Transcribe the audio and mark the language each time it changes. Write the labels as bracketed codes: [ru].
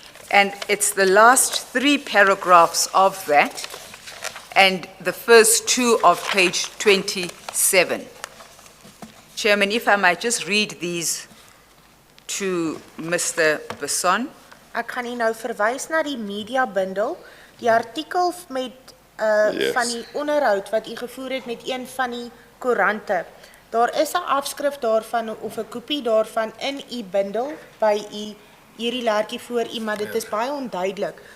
[en] And it's the last 3 paragraphs of that, and the first 2 of page 27. Chairman, if I might just read these to Mr. Besson. [af] Ek gaan hier nou verwys na die media bundel, die artikel met [en] Yes. [af] van die onderhoud wat u gevoer het met een van die koerante. Daar is 'n afskrif daarvan of 'n kopie daarvan in u bundel by u hierdie lertjie voor u, maar dit is baie onduidelik.